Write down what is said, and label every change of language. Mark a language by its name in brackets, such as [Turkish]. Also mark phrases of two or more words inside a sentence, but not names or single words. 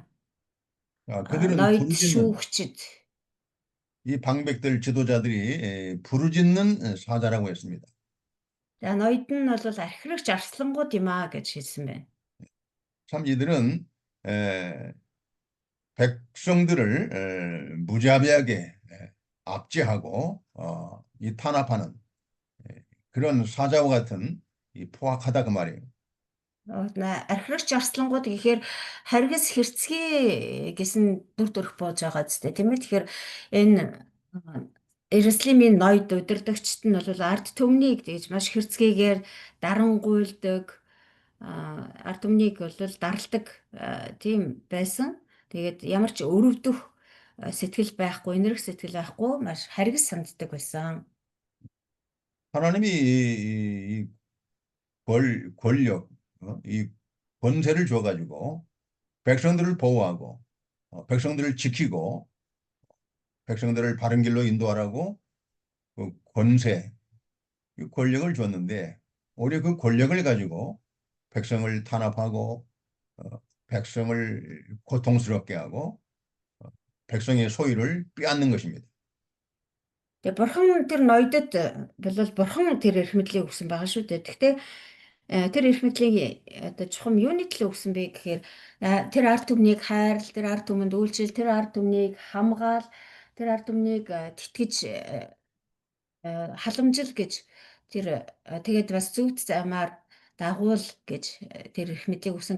[Korean] 그들은 [Mongolian] ноёд шүүгчд. [Korean] 이 방백들 지도자들이 부르짖는 사자라고 했습니다. [Mongolian] За ноёд нь бол архирагч арслангууд юм аа гэж хэлсэн байна. [Korean] 참 이들은 백성들을 무자비하게 압제하고 이 탄압하는 그런 사자와 같은 이 포악하다 그 말이에요. [Mongolian] Архирагч арслангууд гэхээр харгас хэрцгий гэсэн дүр төрх бууж байгаа зү тийм ээ. Тэгэхээр энэ Иерусалимийн ноёд удирдагчид нь бол ард түмнийг тэгж маш хэрцгийгээр дарангуйлдаг, ард түмнийг бол даралдаг тийм байсан. Тэгээд ямар ч өрөвдөх сэтгэл байхгүй, инэрх сэтгэл байхгүй, маш харгас санддаг байсан. [Korean] 하나님이 이 권력, 이 권세를 줘가지고 백성들을 보호하고 백성들을 지키고 백성들을 바른 길로 인도하라고 그 권세, 그 권력을 줬는데 오히려 그 권력을 가지고 백성을 탄압하고 백성을 고통스럽게 하고 백성의 소유를 빼앗는 것입니다. [Mongolian] Тэгээ бурхан тэр ноёдод бол бурхан тэр эрх мэдлийг өгсөн байгаа шүү дээ. Гэхдээ тэр эрх мэдлийг одоо чухам юуны төлөө өгсөн бэ гэхээр тэр ард түмнийг хайрал, тэр ард түмэнд үйлчил, тэр ард түмнийг хамгаал, тэр ард түмнийг тэтгэж халамжил гэж тэр тэгээд бас зөвхт замаар дагуул гэж тэр эрх мэдлийг өгсөн.